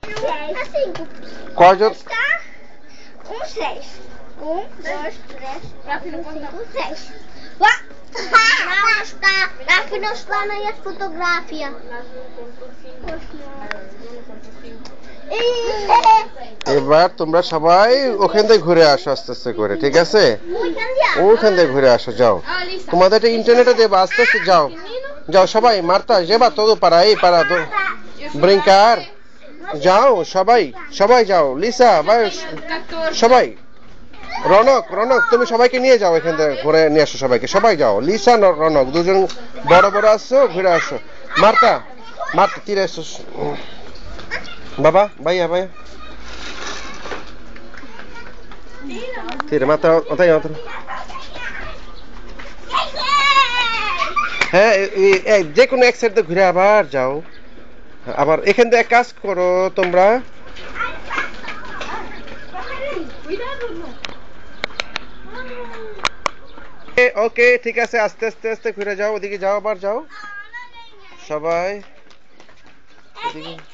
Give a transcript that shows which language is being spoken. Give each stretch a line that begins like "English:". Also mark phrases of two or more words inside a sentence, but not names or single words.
Portuguese: Qual? Um 6. 1, 2, 3, 4, 5, 6. Rafi não está na fotografia.
Bangla: এবার তোমরা সবাই ওখান থেকে ঘুরে আসো আস্তে আস্তে করে, ঠিক আছে? ওখান থেকে ঘুরে আসো, যাও। তোমাদের একটা ইন্টারনেটে দেবো, আস্তে আস্তে যাও যাও সবাই।
Spanish: Marta, lleva todo para ahí, para brincar.
Bangla: যাও সবাই, সবাই যাও। লিসা, সবাই। রনক, তুমি সবাইকে নিয়ে যাও এখান থেকে, ঘুরে নিয়ে আসো সবাইকে। সবাই যাও, লিসা, রনক দুজন বড় বড় আসছো, ঘুরে আসো।
Spanish: Marta, tira esos.
Bangla: বাবা, ভাইয়া
Spanish: tira, mata otra.
Bangla: হ্যাঁ, যে কোনো এক সাইড ঘুরে আবার যাও। আবার এখান থেকে কাজ করো তোমরা। ওকে, ঠিক আছে, আস্তে আস্তে ঘুরে যাও, ওদিকে যাও, আবার যাও সবাই ওদিকে।